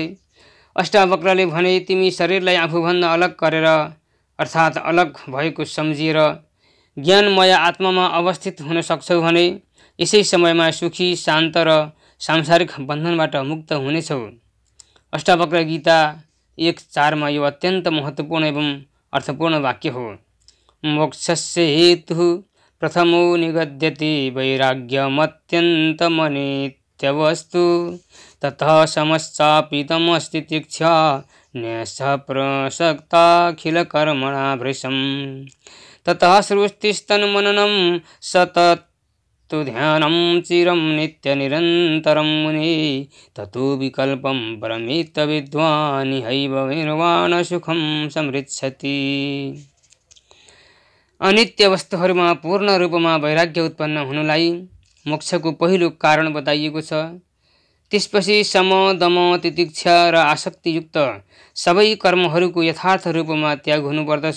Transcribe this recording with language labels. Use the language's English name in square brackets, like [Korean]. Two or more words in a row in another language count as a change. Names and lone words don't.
[Nepali] अष्टावक्रले भने, तिमी शरीरलाई आफूभन्दा अलग गरेर अर्थात् अलग भएको सम्झिएर ज्ञानमय आत्मामा अवस्थित हुन सक्छौ भने यसै समयमा सुखी, शान्त र सांसारिक बन्धनबाट मुक्त हुनेछौ। अष्टावक्र गीता 1:4 यो अत्यन्त महत्त्वपूर्ण एवं अर्थपूर्ण वाक्य हो। [Sanskrit] मोक्षस्य हेतुः प्रथमो निगद्यते वैराग्यमत्यन्तमनित्यवस्तु ततः समश्चापितमस्ति तितिक्षा न्यसः प्रसक्ताखिलकर्मणा भृशम् ततः सृष्टिस्तन्मननं सततु ध्यानं चिरं नित्यनिरन्तरं मुने ततो विकल्पं परमेत्त विद्वान् हैव निर्वाणसुखं समृच्छति। [Nepali] अनित्य वस्तुहरूमा पूर्ण रूपमा वैराग्य उत्पन्न हुनुलाई मोक्षको पहिलो कारण बताइएको छ। त्यसपछि सम, दम, तितिक्षा र आसक्तियुक्त सबै कर्महरूको यथार्थ रूपमा त्याग हुनुपर्दछ।